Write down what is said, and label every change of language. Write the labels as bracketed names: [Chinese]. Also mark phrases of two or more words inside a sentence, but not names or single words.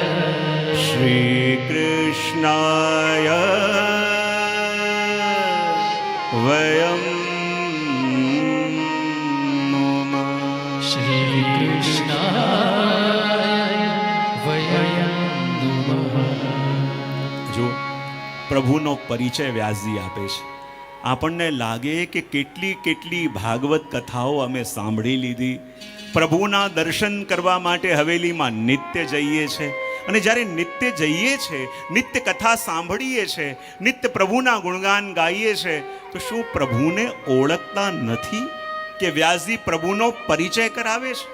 [Sanskrit] श्री कृष्णाय वयं नमः. श्री कृष्णाय वयं नमः. [Gujarati] जो પ્રભુનો પરિચય વ્યાસજી આપે છે. આપણને લાગે કે કેટલી કેટલી ભાગવત કથાઓ અમે સાંભળી લીધી, પ્રભુના દર્શન કરવા માટે હવેલીમાં નિત્ય જઈએ છે, અને જ્યારે નિત્ય જઈએ છે, નિત્ય કથા સાંભળીએ છે, નિત્ય પ્રભુના ગુણગાન ગાઈએ છે, તો શું પ્રભુને ઓળખતા નથી કે વ્યાસજી પ્રભુનો પરિચય કરાવે છે?